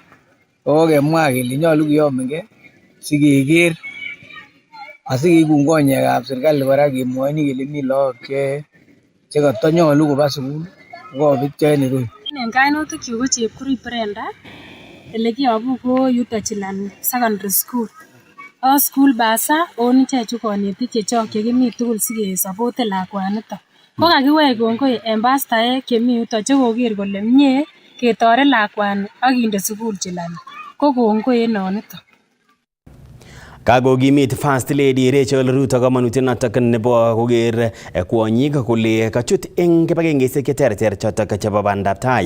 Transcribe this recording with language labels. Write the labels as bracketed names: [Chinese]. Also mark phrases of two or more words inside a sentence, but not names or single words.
[Kalenjin] Kokemwa kele nyolu kiyomengee sikeker asikekun konyekab serikali kora kemwoini kele mi lagok chekatanyolu koba sukul kokobetyo en ireu. En kainutikchuk ko Chepkurui Brenda, elekiyobu ko yuto Chilani Secondary School. School basa on ichechu konetik chechok chekimi tugul sikesopoten lakwaniton. Ko kakiwech kongoi en pastaek chemi yuto chekoker kole mie ketoret lakwani ak kinde sukul Chilani. Ko kongoi en noniton. Kakokimit First Lady Rachel Ruto kamanutiet notok nebo koker kwonyik kole kachut eng kibagengeisiek cheterter chotok chebo bandab tai